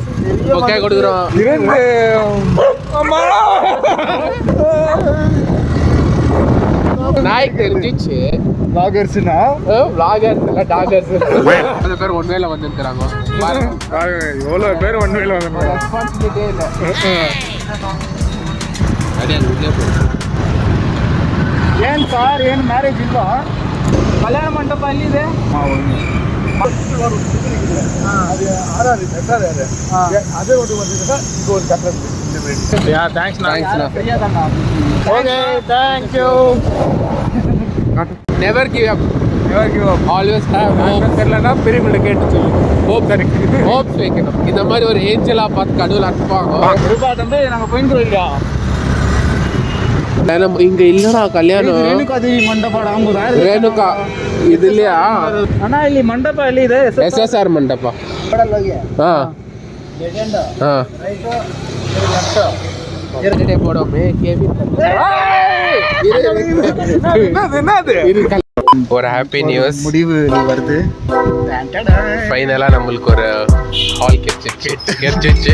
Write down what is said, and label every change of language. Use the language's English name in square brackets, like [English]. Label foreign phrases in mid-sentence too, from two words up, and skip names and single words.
[Tamil] ஓகே கொடுக்குறோம். நாய்க்கு தெரிஞ்சிச்சு லாகர்ஸ்னா வ்ளாகர்ஸ் இல்லை டாகர்ஸ். அந்த பேர் ஒன்வேல வந்துருக்குறாங்க. எவ்வளோ பேர் ஒன்வேல வந்து ரெஸ்பான்சிபிலிட்டியே இல்லை. [Kannada] ಅದೇ ಉಡ್ಲೇ ಏನು ಸರ್ ಏನು ಮ್ಯಾರೇಜ್ ಇಲ್ವಾ? ಕಲ್ಯಾಣ ಮಂಟಪ ಅಲ್ಲಿದೆ. ಅದೇ ಒಂದು ಇದು ಒಂದು ಚಕ್ರ. ಥ್ಯಾಂಕ್ಸ್. [English] okay thank you. never give up. ஆல்வேஸ் [Tamil] தெரியலன்னா பெரியவங்களை கேட்டு சொல்லு. ஹோப்ஸ் வைக்கணும். இந்த மாதிரி ஒரு ஏஞ்சலாக பார்த்து கடவுள் அனுப்புவாங்க. தம்பி நாங்கள் போயிட்டு இல்லையா? இங்க இல்லடா கல்யாணம். [Kannada] ರೇಣುಕಾ ದೇವಿ ಮಂಟಪ ರೇಣುಕಾ ಇದು இல்லையா? ಅಣ್ಣ ಇಲ್ಲಿ ಮಂಟಪ ಎಲ್ಲಿ ಇದೆ? SSR ಮಂಟಪ. [Tamil] போடோமே ஒரு [English] happy news [Tamil] முடிவு வருது. ஃபைனலாக நம்மளுக்கு ஒரு ஹால் கிடைச்சிச்சு.